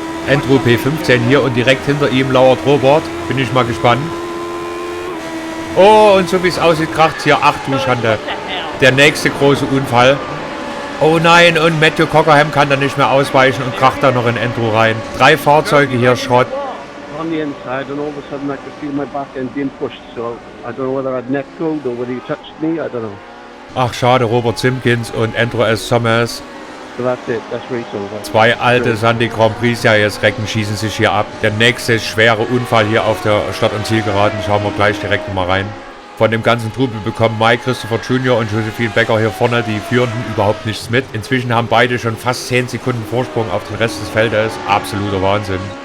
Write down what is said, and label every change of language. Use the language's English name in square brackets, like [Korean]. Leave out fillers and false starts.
[German] Andrew P15 hier und direkt hinter ihm lauert Robert. Bin ich mal gespannt. Oh, und so wie es aussieht, kracht es hier. Ach du Schande. Der nächste große Unfall. Oh nein, und Matthew Cockerham kann da nicht mehr ausweichen und kracht da noch in Andrew rein. 3 Fahrzeuge hier Schrott. [English] On the inside, and all of a sudden I could feel my back end being pushed, so I don't know whether I'd neck rolled or whether he touched me, I don't know. [German] Ach schade, Robert Simpkins und Andrew S. Thomas. [English] So that's it, that's race over. [German] 2 alte Sunday Grand Prix Series Recken schießen sich hier ab. Der nächste schwere Unfall hier auf der Start- und Zielgeraden, schauen wir gleich direkt mal rein. Von dem ganzen Trubel bekommen Mike Christopher Jr. und Josephine Becker hier vorne, die Führenden, überhaupt nichts mit. Inzwischen haben beide schon fast 10 Sekunden Vorsprung auf den Rest des Feldes. Absoluter Wahnsinn.